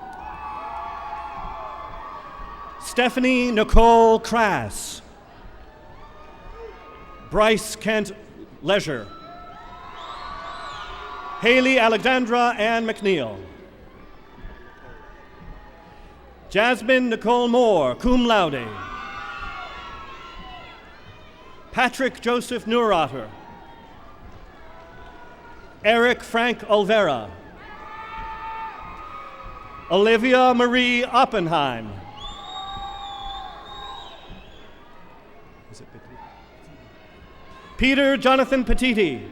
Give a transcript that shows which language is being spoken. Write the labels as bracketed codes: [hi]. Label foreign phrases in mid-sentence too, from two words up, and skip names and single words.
[en] Stephanie Nicole Crass. Bryce Kent Leisure. Haley Alexandra Ann McNeil. Jasmine Nicole Moore, [la] cum laude. [en] Patrick Joseph Neurotter. Eric Frank Olvera. Olivia Marie Oppenheim. Peter Jonathan Petiti.